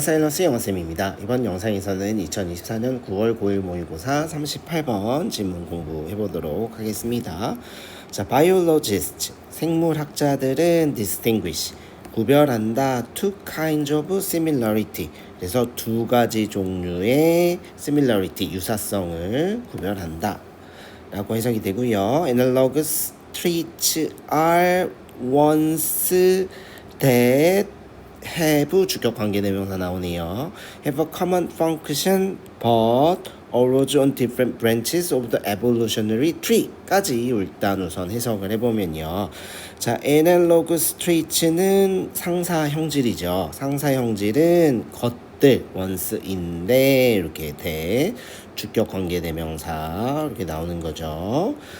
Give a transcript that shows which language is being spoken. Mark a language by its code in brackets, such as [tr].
[ko] 사일러스 영어쌤입니다. 이번 영상에서는 2024년 9월 고1 모의고사 38번 지문 공부해보도록 하겠습니다. 자, biologists, 생물학자들은 distinguish, 구별한다 [en] two kinds of similarity, [ko] 그래서 두 가지 종류의 similarity, 유사성을 구별한다 라고 해석이 되고요. [en] Analogous traits are ones that have [ko] 주격 관계대명사 나오네요. [en] have a common function but arose on different branches of the evolutionary tree까지 [ko] 일단 우선 해석을 해보면요. 자, analogous traits는 상사 형질이죠. 상사 형질은 것들 once인데 이렇게 대 주격 관계대명사 이렇게 나오는 거죠.